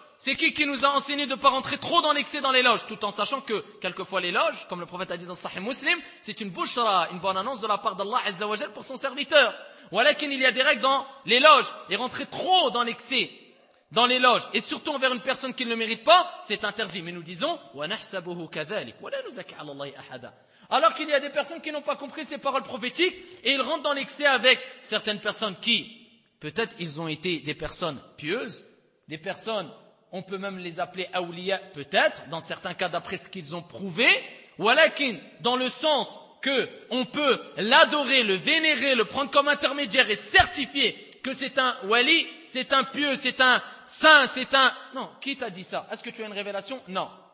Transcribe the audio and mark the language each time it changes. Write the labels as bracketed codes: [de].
[fr] C'est qui nous a enseigné de ne pas rentrer trop dans l'excès dans l'éloge, tout en sachant que, quelquefois l'éloge, comme le prophète a dit dans Sahih Muslim, c'est une bouchra, une bonne annonce de la part d'Allah Azza wa Jal pour son serviteur. Voilà qu'il y a des règles dans l'éloge. Et rentrer trop dans l'excès, dans l'éloge, et surtout envers une personne qui ne le mérite pas, c'est interdit. Mais nous disons, [ar] وَنَحْسَبُهُ كَذَلِكُ وَلَا نُزَكَ عَلَى اللَّهِ أَحَدًا. [fr] Alors qu'il y a des personnes qui n'ont pas compris ces paroles prophétiques, et ils rentrent dans l'excès avec certaines personnes qui, peut-être ils ont été des personnes pieuses, des personnes, on peut même les appeler awliya, peut-être, dans certains cas d'après ce qu'ils ont prouvé, walakin, dans le sens que on peut l'adorer, le vénérer, le prendre comme intermédiaire et certifier que c'est un wali, c'est un pieux, c'est un saint, c'est un... Non, qui t'a dit ça? Est-ce que tu as une révélation? Non.